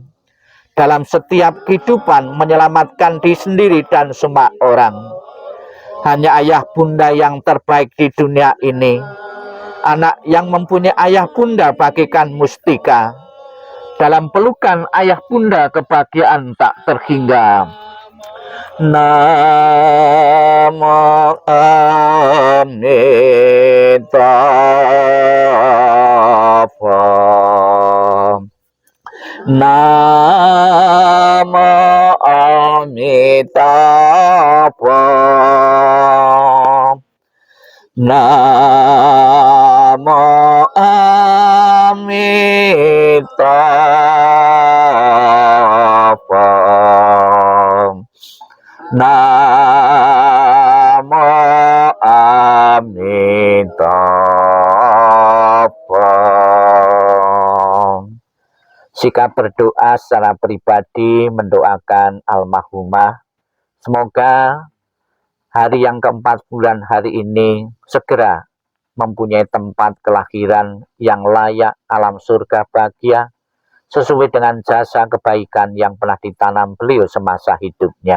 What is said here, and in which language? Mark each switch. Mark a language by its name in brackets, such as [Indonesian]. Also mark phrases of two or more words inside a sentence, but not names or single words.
[Indonesian] Dalam setiap kehidupan menyelamatkan diri sendiri dan semua orang. Hanya ayah bunda yang terbaik di dunia ini. Anak yang mempunyai ayah bunda bagikan mustika. Dalam pelukan ayah bunda kebahagiaan tak terhingga. Namo Amitabha. Namo Amitabha. Namo Amitabha. Namo Amitabha. Sikap berdoa secara pribadi mendoakan almarhumah. Semoga hari yang keempat bulan hari ini segera mempunyai tempat kelahiran yang layak alam surga bahagia sesuai dengan jasa kebaikan yang pernah ditanam beliau semasa hidupnya.